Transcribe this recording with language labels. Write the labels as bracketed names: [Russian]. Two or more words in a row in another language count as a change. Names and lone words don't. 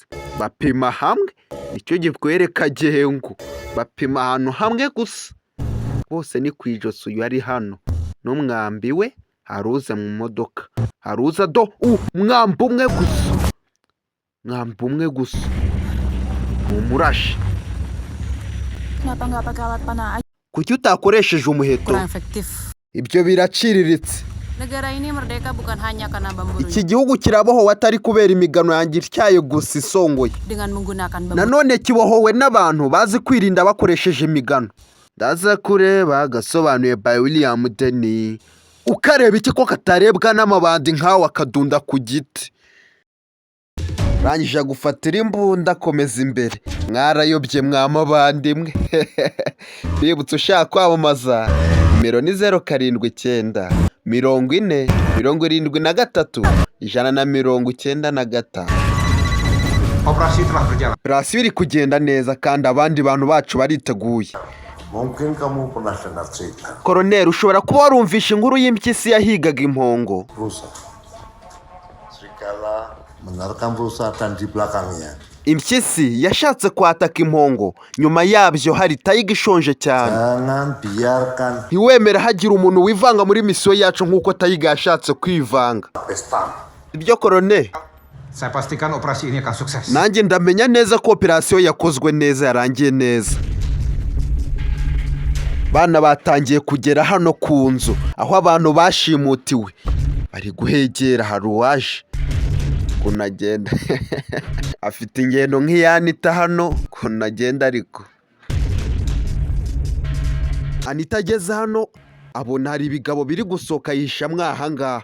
[Kinyarwanda] Bapima hamwe nicyo gikwereka gengo. Bapima ahantu hamwe gusa. Bose ni kwijosi. Uyu ari hano n'umwambi we haruza mu modoka. Haruza do umwambi umwe gusa. Umurashi. [Indonesian] Kenapa nggak pakai alat panah aja? [Kinyarwanda] Kuki utakoresheje umuheto? [Indonesian] Kurang efektif. [Kinyarwanda] Ibyo biraciriritse. [Indonesian] Negara ini merdeka bukan hanya karena bambu. [Kinyarwanda] Iki gihugu kirabohowe atari kubera imigano yanjye ityaye gusa isongoye. [Indonesian] Dengan menggunakan bambu. [Kinyarwanda] Nanone kibohowe n'abantu bazi kwirinda bakoresheje imigano. Ndaza kureba gasobanuye by William Denny. Ukareba iki ko katarebwa n'amabandi nkawe akadunda ku giti. rangije gufatira imbunda akomeza imbere. Mwarayobye mwamabandimwe. Bibutse ushaka kwamamaza nimero ni 079 40 73 195. Operasiyo iri kugenda neza kandi abandi bantu bacu bariteguye. [Indonesian] Mungkin kamu pernah dengar cerita [Kinyarwanda] Koroneri, ushobora kuba warumvishe inkuru y'impyisi yahigaga impongo. [Indonesian] rusa. Serigala menerkam rusa dan di belakangnya [Kinyarwanda] Impyisi yashatse kwataka impongo, nyuma yabyo hari tayiga ishonje cyane. [Indonesian] jangan biarkan [Kinyarwanda] Ntiwemere hagira umuntu wivanga muri misiyo yacu nk'uko tayiga yashatse kwivanga. pesta. Ibyo Koroneri, [Indonesian] Saya pastikan operasi ini akan sukses. [Kinyarwanda] nanjye ndamenya neza ko operasiyo yakozwe neza, yarangiye neza. Bana batangiye kugera hano ku nzu aho abantu bashimutiwe, bari guhegera. Hari uwaje kunagenda afite ingendo nk'iyanita hano kunagenda, ariko Anita ageze hano abona hari ibigabo biri gusohoka yihishamwe ahangaha.